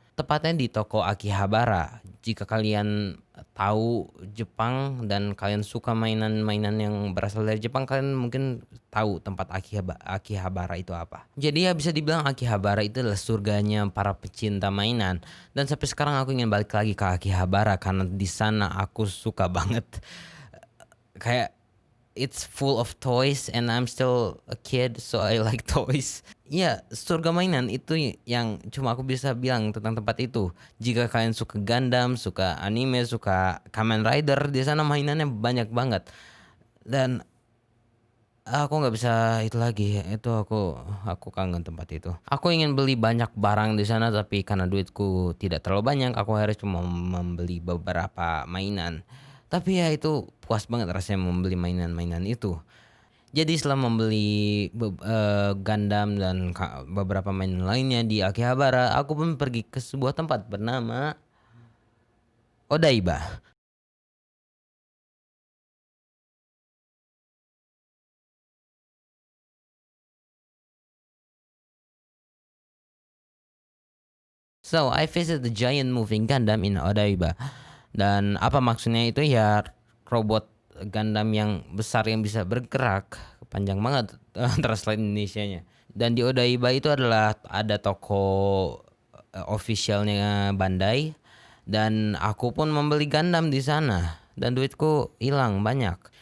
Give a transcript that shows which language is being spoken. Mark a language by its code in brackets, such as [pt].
[id] Tepatnya di toko Akihabara. Jika kalian tahu Jepang dan kalian suka mainan-mainan yang berasal dari Jepang, kalian mungkin tahu tempat Akihabara itu apa. Jadi ya bisa dibilang Akihabara itu adalah surganya para pecinta mainan. Dan sampai sekarang aku ingin balik lagi ke Akihabara karena di sana aku suka banget. [en] Kayak it's full of toys and I'm still a kid so I like toys. [id] Iya, surga mainan itu yang cuma aku bisa bilang tentang tempat itu. Jika kalian suka Gundam, suka anime, suka Kamen Rider, di sana mainannya banyak banget. Dan aku nggak bisa itu lagi. Itu aku kangen tempat itu. Aku ingin beli banyak barang di sana tapi karena duitku tidak terlalu banyak, aku harus cuma membeli beberapa mainan. Tapi ya itu puas banget rasanya membeli mainan-mainan itu. Jadi setelah membeli Gundam dan beberapa mainan lainnya di Akihabara, aku pun pergi ke sebuah tempat bernama Odaiba. [en] So, I visited the giant moving Gundam in Odaiba. [id] Dan apa maksudnya itu ya robot Gundam yang besar yang bisa bergerak, panjang banget translate Indonesianya. Dan di Odaiba itu adalah ada toko officialnya Bandai dan aku pun membeli Gundam di sana dan duitku hilang banyak.